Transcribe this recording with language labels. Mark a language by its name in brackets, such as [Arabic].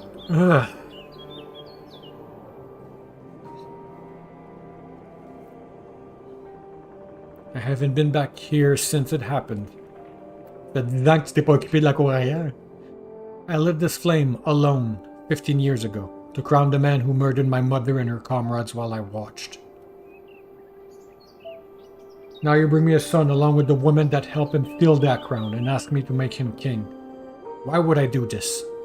[English] Ah. I haven't been back here since it happened. [French] Ça fait 10 ans que tu t'es pas occupé de la cour arrière. [English] I lit this flame alone 15 years ago to crown the man who murdered my mother and her comrades while I watched. Now you bring me a son along with the woman that helped him steal that crown and ask me to make him king. Why would I do this?